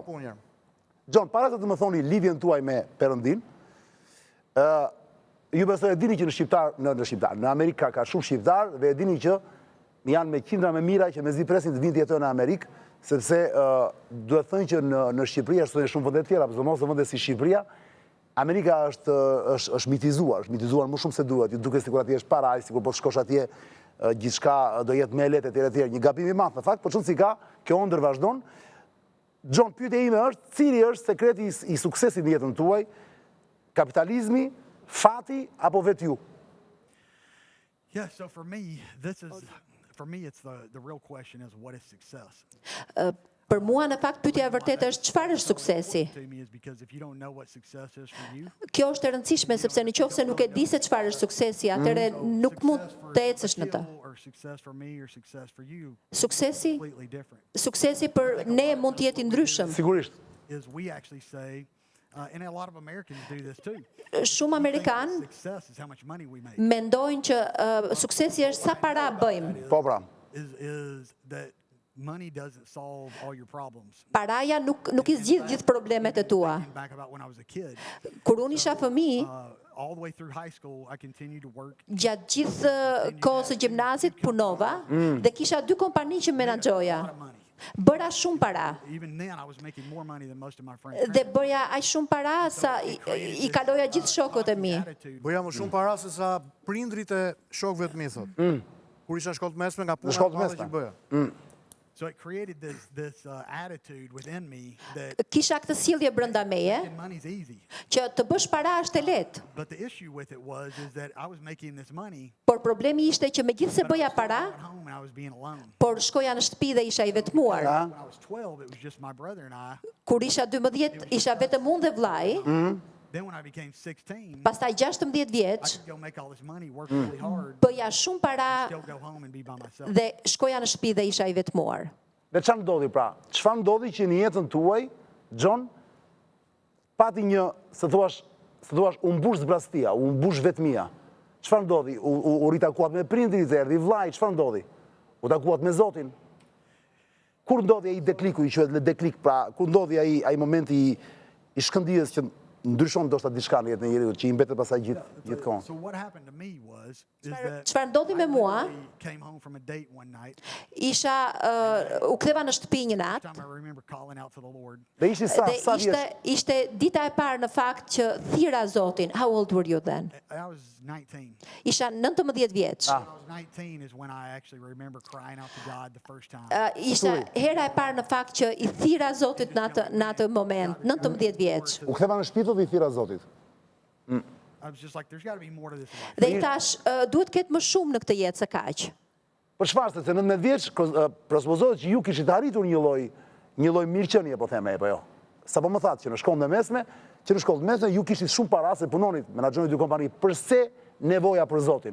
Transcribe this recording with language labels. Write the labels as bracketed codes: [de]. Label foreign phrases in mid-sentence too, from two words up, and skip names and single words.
[sq] John, para se të më thoni lidhjen tuaj me Perëndin, ju besoj e dini që në Amerikë ka shumë shqiptar dhe e dini që janë me qindra me mira që mezi presin të vinë të jetojnë në Amerikë, sepse duhet thënë që në Shqipëri ashtu në shumë vende të tjera, por mos në vende si Shqipëria, Amerika është mitizuar më shumë se duhet, ju duket sikur atje është paraj, sikur po të shkosh atje gjithçka do jetë me lehtë etj. Një gabim i madh në fakt, por çon si ka, kjo ëndër vazhdon. John, pyetja ime është, cili është sekreti i suksesit në jetën tuaj? Kapitalizmi, fati apo vetë ju? [en] Yeah, so for me it's the real question is what is success? [sq] Për mua në fakt pyetja e vërtetë është çfarë është suksesi? Kjo është e rëndësishme sepse nëse nuk e di se çfarë është suksesi, atëherë nuk mund të ecësh në të. Suksesi për ne mund të jetë i ndryshëm. Sigurisht. [en] And a lot of Americans do this too. [sq] Shumë amerikanë mendojnë që suksesi është sa para bëjmë. Po pra. [en] Is that money doesn't solve all your problems. [sq] Paraja nuk i zgjidh gjithë problemet e tua. Kur unë isha fëmijë, [en] all the way through high school I continued to work. [sq] Gjatë gjithë kohës së gjimnazit punova dhe kisha 2 kompani që menaxhoja. Bëra shumë para. Dhe bëja aq shumë para sa i kaloja gjithë shokët e mi. Bëja më shumë para se sa prindrit e shokëve të mi, thot. Kur isha në shkollë të mesme nga puna e madhe që bëja. [en] So it created this attitude within me that [sq] kisha këtë sjellje brenda meje që të bësh para është e lehtë. [en] But the issue with it is that I was making this money. [sq] Por problemi ishte që megjithse bëja para, por shkoja në shtëpi dhe isha i vetmuar. Kur isha 12, isha vetëm unë dhe vllai. [en] Then when I became 16, [sq] Pastaj 16 [en] I [sq] vjeç, [en] could go make all this money, work really hard, [sq] bëja shumë para [en] still go home and be by myself. [sq] dhe shkoja në shtëpi dhe isha i vetmuar. Dhe çfarë ndodhi pra? Çfarë ndodhi që në jetën tuaj, John, pati një, se thuash, u mbush zbrastia, u mbush vetmia. Çfarë ndodhi? U ritakuat me prindrit, erdhi vllai, çfarë ndodhi? U takuat me Zotin. Kur ndodhi ai dekliku, i quhet deklik, pra, kur ndodhi ai momenti i shkëndijës që ndryshon ndoshta diçka në jetën e njeriu, që i mbetet pasaj gjithkohon. [en] So what happened to me was is that [sq] Çfarë ndodhi me mua? [en] I came home from a date one night. [sq] U ktheva në shtëpi një natë. [en] Time I remember calling out to the Lord. [sq] Dhe ishi sa Dhe vjeç? ishte dita e parë në fakt që thira Zotin. [en] How old were you then? I was 19. [sq] Isha 19 vjeç. [en] When I was 19 is when I actually remember crying out to God the first time. [sq] Ishte hera e parë në fakt që i thira Zotit në atë moment, 19 vjeç. U ktheva në shtëpi dhe i thira Zotit. [en] I was just like, there's got to be more to this life. [sq] Dhe i thash, duhet ketë më shumë në këtë jetë se kaq. Për çfarë? Se 19 vjeç presupozohet që ju kishit arritur një lloj mirëqenie, po them apo jo. Sapo më thatë që në shkollën e mesme, ju kishit shumë para se punonit, menaxhonit dy kompani. Përse nevoja për Zotin?